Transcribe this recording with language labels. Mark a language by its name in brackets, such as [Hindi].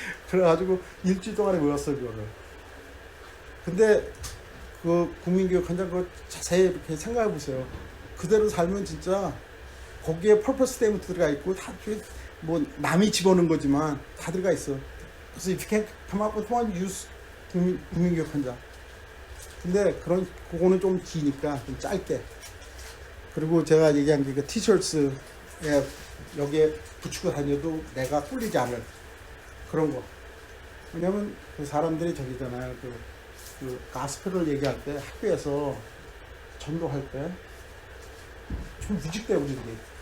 [Korean] 그래가지고 일주일 동안에 외웠어요 그거를. 근데 그 국민교육헌장 그거 자세히 이렇게 생각해 보세요. 그대로 살면 진짜 거기에 퍼포스 스테이트먼트 들어가 있고 다 뭐 남이 집어넣은 거지만 다 들어가 있어. [English] 그래서 if you can come up with one, use 국민교육헌장. [Korean] 근데 그거는 좀 기니까 좀 짧게. 그리고 제가 얘기한 게 그 티셔츠에 여기에 붙이고 다녀도 내가 꿀리지 않을 그런 거. 왜냐면 그 사람들이 저기잖아요. 그 가스펠을 얘기할 때 학교에서 전도할 때 좀 무직대 우리들이.